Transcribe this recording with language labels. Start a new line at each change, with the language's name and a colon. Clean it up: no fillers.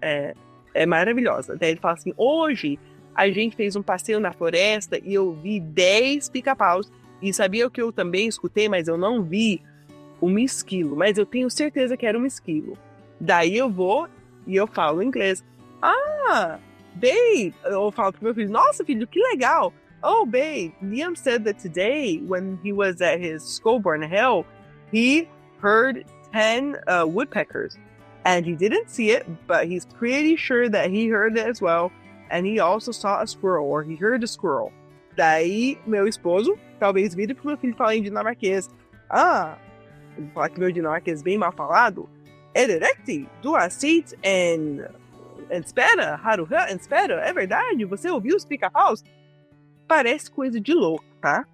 Portuguese: É maravilhosa. Daí ele fala assim, hoje a gente fez um passeio na floresta e eu vi 10 pica-paus. E sabia o que eu também escutei, mas eu não vi? Um esquilo. Mas eu tenho certeza que era um esquilo. Daí eu vou e eu falo em inglês. Babe, eu falo pro meu filho, nossa filho, que legal.
English: Oh, babe, Liam said that today, when he was at his school, Born Hill, he heard 10 woodpeckers. And he didn't see it, but he's pretty sure that he heard it as well. And he also saw a squirrel, or he heard a squirrel.
Portuguese: Daí, meu esposo, talvez vire pro meu filho falar em dinamarquês. Vou falar que meu dinamarquês bem mal falado.
Danish: Ererect, du har set en espera,
Portuguese: haruha, en espera. É verdade? Você ouviu os pica-paus? Parece coisa de louco, tá?